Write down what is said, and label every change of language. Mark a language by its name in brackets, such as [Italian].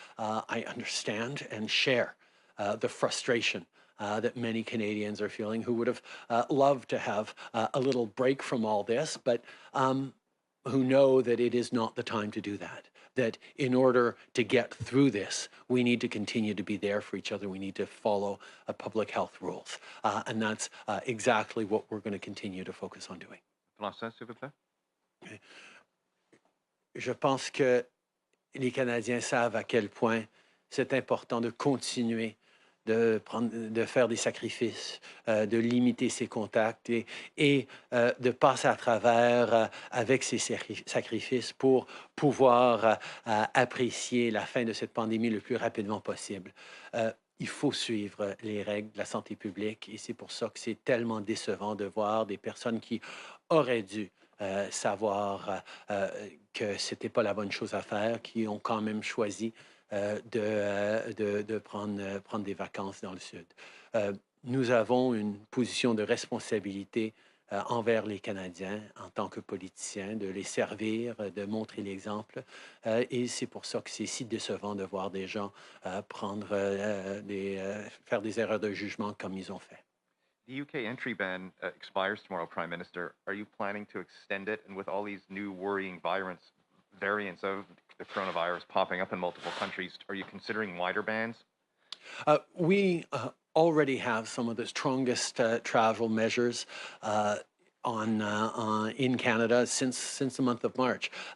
[English] I understand and share the frustration that many Canadians are feeling who would have loved to have a little break from all this, but who know that it is not the time to do that. That in order to get through this, we need to continue to be there for each other. We need to follow public health rules. And that's exactly what we're going to continue to focus on doing. [French] Français, s'il vous plaît. Je pense que les Canadiens savent à quel point c'est important de continuer de faire des sacrifices, de limiter ses contacts et de passer à travers avec ces sacrifices pour pouvoir apprécier la fin de cette pandémie le plus rapidement possible. Il faut suivre les règles de la santé publique et c'est pour ça que c'est tellement décevant de voir des personnes qui auraient dû savoir que c'était pas la bonne chose à faire, qui ont quand même choisi de prendre des vacances dans le Sud. Nous avons une position de responsabilité envers les Canadiens en tant que politiciens, de les servir, de montrer l'exemple. Et c'est pour ça que c'est si décevant de voir des gens faire des erreurs de jugement comme ils ont fait. [English] The UK entry ban expires tomorrow, Prime Minister. Are you planning to extend it? And with all these new worrying variants of the coronavirus popping up in multiple countries, are you considering wider bans? We already have some of the strongest travel measures in Canada since the month of March.